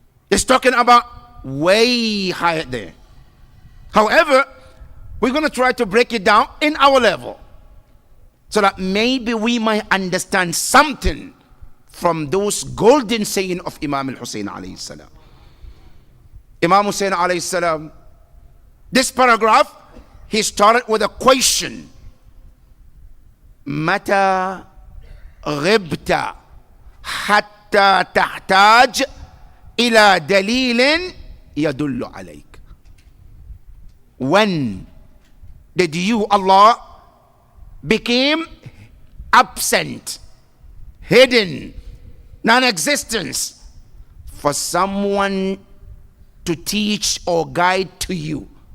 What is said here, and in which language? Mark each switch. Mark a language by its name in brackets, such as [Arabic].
[English] It's talking about way higher there. However, we're going to try to break it down in our level so that maybe we might understand something from those golden saying of Imam al-Hussain alayhi salam. Imam Hussain alayhi salam, this paragraph, he started with a question. [Arabic] Mata غبت حتى تحتاج إلى دليل يدل عليك. [English] When did you, Allah, became absent, hidden, non-existence, for someone to teach or guide to you?